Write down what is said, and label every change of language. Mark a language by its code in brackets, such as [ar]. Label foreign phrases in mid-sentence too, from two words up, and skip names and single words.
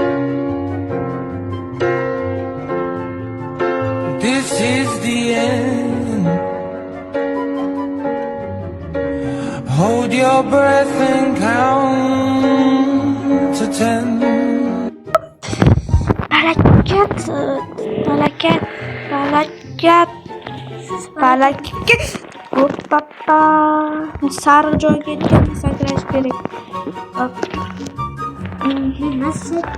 [en] This is the end. your breath and count to 10. [uz] Barakat. Hoppa. Sariq joyga yetganda sakrash kerak. Hop. [tr] Nasıl